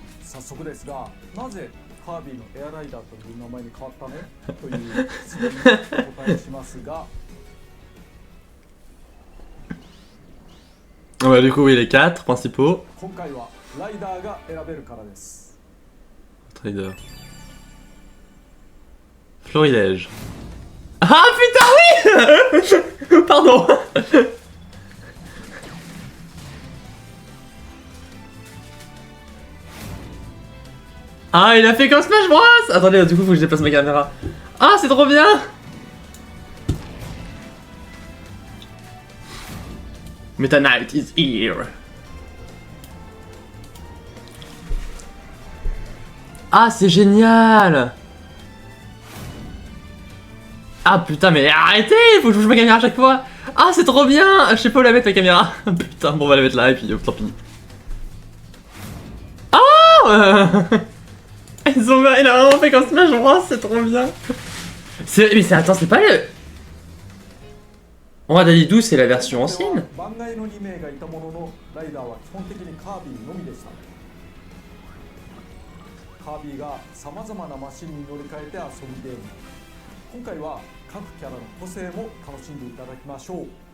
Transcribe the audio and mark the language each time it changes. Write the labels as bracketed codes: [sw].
[ja] 早速ですが、なぜカービィのエアライダーという名前に変わったのという質問にお答えしますが [fr] Ouais, du coup, oui, les 4 principaux. [ja] 今回はライダーが選べるからです。 [fr] Trader. Florilège. Ah putain, oui. Pardon. Ah, il a fait comme Smash Bros. Attendez, du coup, faut que je déplace ma caméra. Ah, c'est trop bien. [en] Meta Knight is here. [fr] Ah, c'est génial. Ah putain, mais arrêtez, faut que je bouge ma caméra à chaque fois. Ah, c'est trop bien. Je sais pas où la mettre, ma caméra. Putain, bon, on va la mettre là et puis tant pis. Ah. Il a vraiment fait comme Smash Bros, c'est trop bien. Mais c'est, attends, c'est pas le... On va d'aller d'où, c'est la version ancienne. [ja] 番外の2名がいたものの、ライダーは基本的にカービィのみでした。カービィがさまざまなマシンに乗り換えて遊ぶゲーム。今回は各キャラの個性も楽しんでいただきましょう。